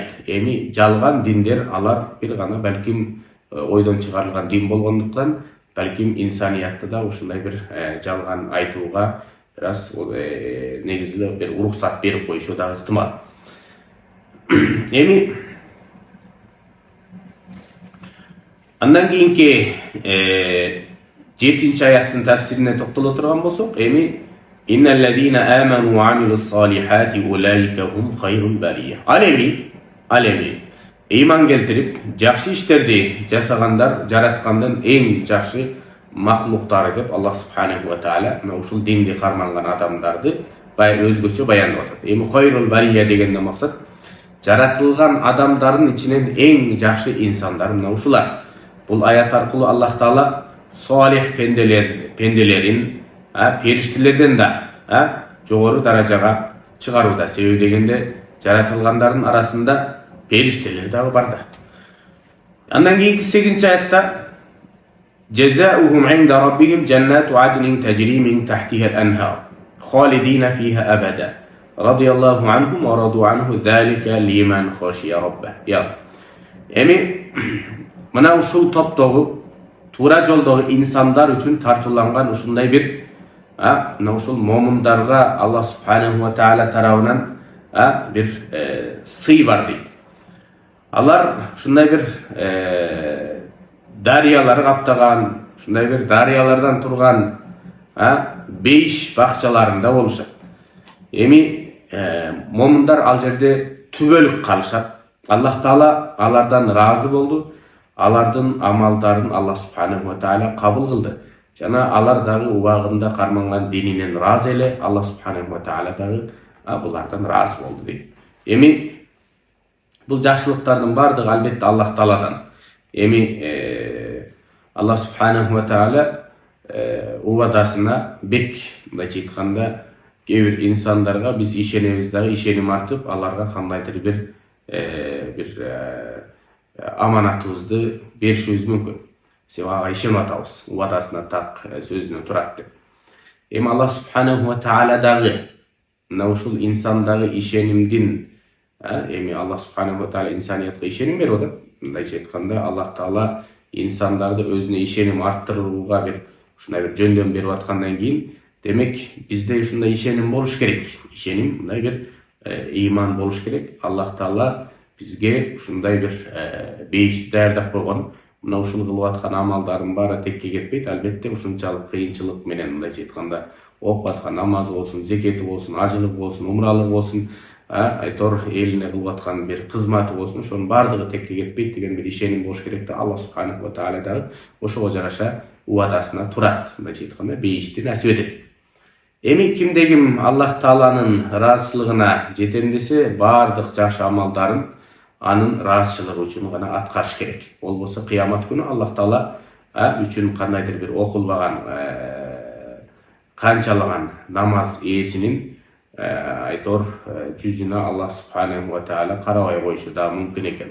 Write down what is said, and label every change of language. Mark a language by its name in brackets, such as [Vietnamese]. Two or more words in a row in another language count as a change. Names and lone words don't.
[Kyrgyz] Эми жалган диндер алар бир гана балким ойдон чыгарылган дин болгондуктан, балким инсаниятты да ушундай бир жалган айтууга бир аз негизги бир уруксат берип коюшу да ыктымал. Эми андан кийинки 7-нчи аяттын тафсирине токтоло турган болсок, эми [Arabic] إن الذين آمنوا وعملوا الصالحات أولئك هم خير البرية. [Kyrgyz] Ал эми ыйман келтирип, жакшы иштерди жасагандар жараткандын эң жакшы махлуктары деп Аллах [Arabic] سبحانه وتعالى [Kyrgyz] ушул динди карманган адамдарды өзгөчө баяндап атат. Эми [Arabic] خير البرية [Kyrgyz] дегенден максат жаратылган адамдардын ичинен эң жакшы инсандар мына ушулар. Бул аят аркылуу Аллах Таала салих пенделерин периштелерден да жогору даражага чыгарууда. Себеби дегенде жаратылгандардын арасында периштелер дагы бар да. Андан кийинки 8-нчи аятта [Arabic] جزاؤهم عند ربهم جنات عدن تجري من تحتها الأنهار خالدين فيها أبدا رضي الله عنهم ورضوا عنه ذلك لمن خشي ربه. [Kyrgyz] Эми мына ушул топтогу туура жолдогу инсандар үчүн тартууланган ушундай бир мына ушул момундарга Аллах [Arabic] سبحانه وتعالى [Kyrgyz] тарабынан бир сый бар дейт. Алар ушундай бир дарыялар каптаган, ушундай бир дарыялардан турган бейиш бакчаларында болушат. Эми момундар ал жерде түбөлүк калышат. Аллах Таала алардан разы болду. Алардын амалдарын Аллах [Arabic] سبحانه وتعالى [Kyrgyz] кабыл кылды. Жана алар дагы убагында карманган дининен разы эле. Аллах [Arabic] سبحانه وتعالى [Kyrgyz] дагы булардан разы болду дейт. Эми бул жакшылыктардын бардыгы албетте Аллах Тааладан. Эми Аллах [Arabic] سبحانه وتعالى [Kyrgyz] убадасына бек, мындайча айтканда, кээ бир инсандарга биз ишенебиз дагы, ишеним артып, аларга кандайдыр бир аманатыбызды беришибиз мүмкүн. Себеби ага ишенип атабыз, убадасына так сөзүнө турат деп. Эми Аллах [Arabic] سبحانه وتعالى [Kyrgyz] дагы мына ушул инсандагы ишенимдин, эми Аллах [Arabic] سبحانه وتعالى [Kyrgyz] инсаниятка ишеним берип атат. Мындайча айтканда, Аллах Таала инсандарды өзүнө ишеним арттырууга бир ушундай бир жөндөм берип аткандан кийин, демек бизде ушундай ишеним болуш керек. Ишеним, мындай бир ыйман болуш керек. Аллах Таала бизге ушундай бир бейишти даярдап койгон. Мына ушул кылып аткан амалдардын баары текке кетпейт. Албетте ушунчалык кыйынчылык менен, мындайча айтканда, окуп аткан намазы болсун, зекети болсун, ажылыгы болсун, умралыгы болсун, айтор элине кылып аткан бир кызматы болсун, ошонун баардыгы текке кетпейт деген бир ишеним болуш керек да. Аллах [Arabic] سبحانه وتعالى [Kyrgyz] дагы ошого жараша убадасына турат, мындайча айтканда, бейишти насип этет. Эми кимде ким Аллах Тааланын ыраазычылыгына жетем десе, баардык жакшы амалдарын анын ыраазычылыгы үчүн гана аткарыш керек. Болбосо кыямат күнү Аллах Таала үчүн кандайдыр бир окулбаган, канчалаган намаз ээсинин айтор жүзүнө Аллах [Arabic] سبحانه وتعالى [Kyrgyz] карабай коюшу да мүмкүн экен.